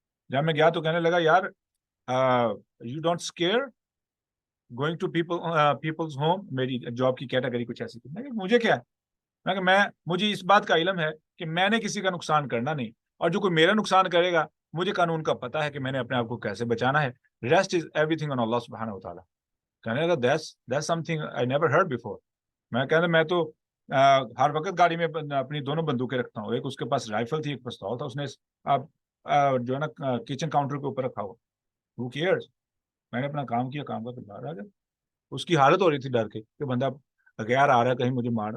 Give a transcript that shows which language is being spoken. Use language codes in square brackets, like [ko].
[ur] جب میں گیا تو کہنے لگا، یار [en] You don't scare going to people's home. [ur] میری جاب کی کیٹیگری کچھ ایسی تھی. مجھے کیا ہے، مجھے اس بات کا علم ہے کہ میں نے کسی کا نقصان کرنا نہیں، اور جو کوئی میرا نقصان کرے گا مجھے قانون کا پتہ ہے کہ میں نے اپنے آپ کو کیسے بچانا ہے. [en] Rest is everything on اللہ سبحانہ و تعالیٰ. [ur] کہنے لگا [en] that's something I never heard before. [ur] میں تو ہر وقت گاڑی میں اپنی 2 بندوقیں رکھتا ہوں. ایک اس کے پاس رائفل تھی، ایک پستول تھا. اس نے جو ہے نا کچن کاؤنٹر کے اوپر رکھا ہوا. [en] Who cares؟ [ur] میں نے اپنا کام کیا، کام کا تو باہر آ گیا. اس کی حالت ہو رہی تھی ڈر کے کہ بندہ غیر آ رہا ہے کہیں مجھے مار.